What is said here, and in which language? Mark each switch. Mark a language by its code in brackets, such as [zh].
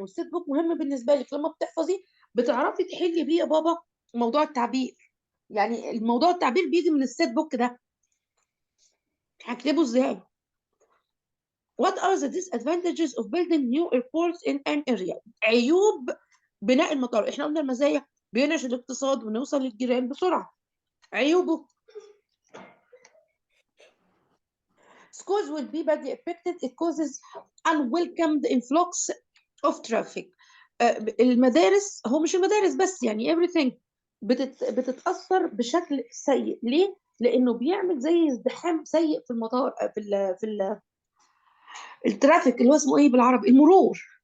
[ar] والسيت بوك مهم بالنسبه لك، لما بتحفظي بتعرفي تحلي بيه يا بابا موضوع التعبير. يعني الموضوع التعبير بيجي من السيت بوك ده، هكتبه ازاي؟ [en] What are the disadvantages of building new airports in an area. [ar] عيوب بناء المطار. احنا قلنا المزايا بينعش الاقتصاد ونوصل للجيران بسرعه. [en] عيوبه schools will be badly affected, it causes unwelcomed influx of traffic. [ar] المدارس، هو مش المدارس بس، يعني everything بتتأثر بشكل سيء. ليه؟ لأنه بيعمل زي ازدحام سيء في المطار، الترافيك اللي هو اسمه ايه بالعربي؟ المرور.